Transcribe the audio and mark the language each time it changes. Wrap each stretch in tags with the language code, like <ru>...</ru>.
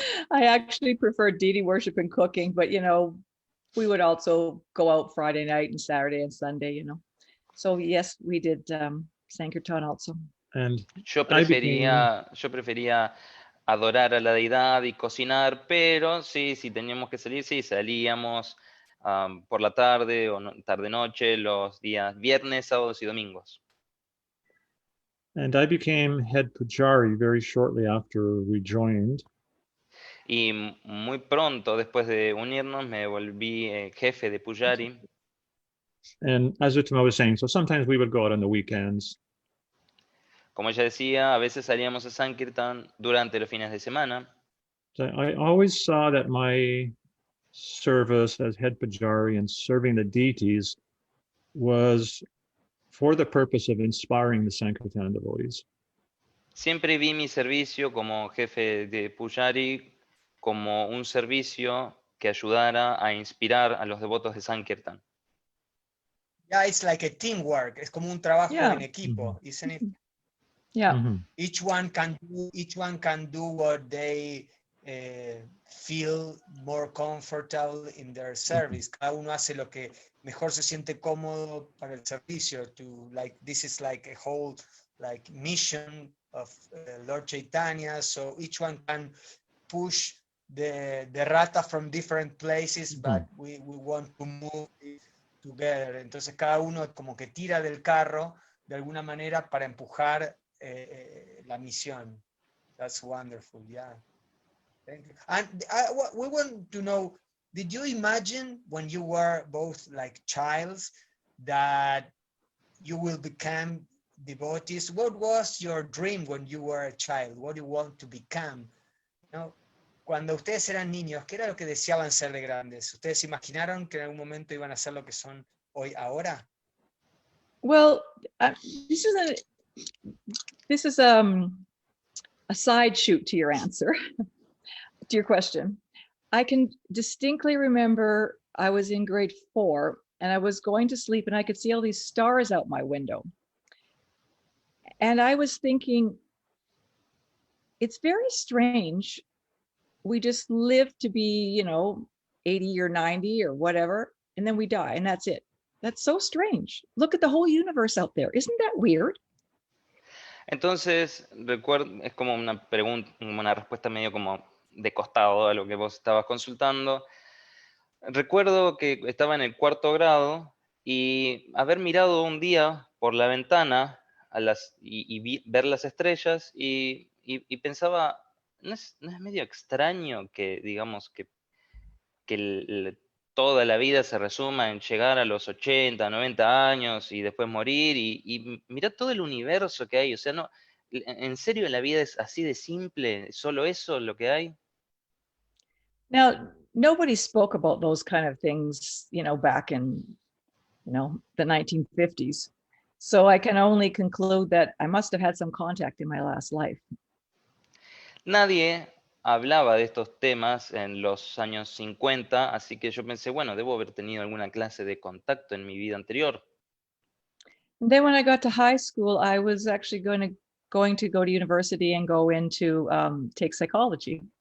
<en>I actually prefer deity worship and cooking, but you know, we would also go out Friday night and Saturday and Sunday, you know. So yes, we did Sankirtan also. And</en> <es>Yo prefería adorar a la deidad y cocinar, pero sí, si teníamos que salir, sí, salíamos por la tarde o tarde-noche los días viernes, sábados y domingos.</es> <en>And I became head pujari very shortly after we joined.</en> <es>Y muy pronto, después de unirnos, me volví jefe de pujari.</es> <en>And as Uttama was saying, so sometimes we would go out on the weekends.</en> <es>Como ella decía, a veces salíamos a Sankirtan durante los fines de semana.</es> <en>So I always saw that my service as head pujari and serving the deities was for the purpose of inspiring the Sankirtan devotees.</en> <es>Siempre vi mi servicio como jefe de pujari como un servicio que ayudara a inspirar a los devotos de Sankirtan.</es> <en>Yeah, it's like a teamwork.</en> <es>Es como un trabajo en equipo, isn't it?</es> <en>Yeah. Each one can do what they feel more comfortable in their service.</en> <es>Cada uno hace lo que mejor se siente cómodo para el servicio.</es> <en>This is like a whole like mission of Lord Chaitanya. So each one can push the rata from different places, but we want to move it together.</en> <es>Entonces cada uno como que tira del carro de alguna manera para empujar la misión.</es> <en>That's wonderful, yeah. Thank you. And we want to know, did you imagine when you were both like childs that you will become devotees? What was your dream when you were a child? What do you want to become?</en> <es>You know, cuando ustedes eran niños, ¿qué era lo que deseaban ser de grandes? ¿Ustedes imaginaron que en algún momento iban a ser lo que son hoy ahora?</es> <en>Well, this is a side shoot to your answer, to your question. I can distinctly remember I was in grade 4 and I was going to sleep and I could see all these stars out my window. And I was thinking, it's very strange. We just live to be, 80 or 90 or whatever, and then we die and that's it. That's so strange. Look at the whole universe out there. Isn't that weird?</en> <es>Entonces, recuerdo, es como una pregunta, una respuesta medio como de costado a lo que vos estabas consultando. Recuerdo que estaba en el 4º grado y haber mirado un día por la ventana ver las estrellas y pensaba, ¿no es medio extraño que, digamos, que toda la vida se resuma en llegar a los 80, 90 años y después morir y mirá todo el universo que hay? O sea, no, ¿en serio la vida es así de simple? ¿Solo eso lo que hay?</es> <en>Now, nobody spoke about those kind of things, back in, the 1950s. So I can only conclude that I must have had some contact in my last life.</en> <es>Nadie hablaba de estos temas en los años 50, así que yo pensé, bueno, debo haber tenido alguna clase de contacto en mi vida anterior.</es> <en>And then when I got to high school, I was actually going to go to university and go into take psychology.</en>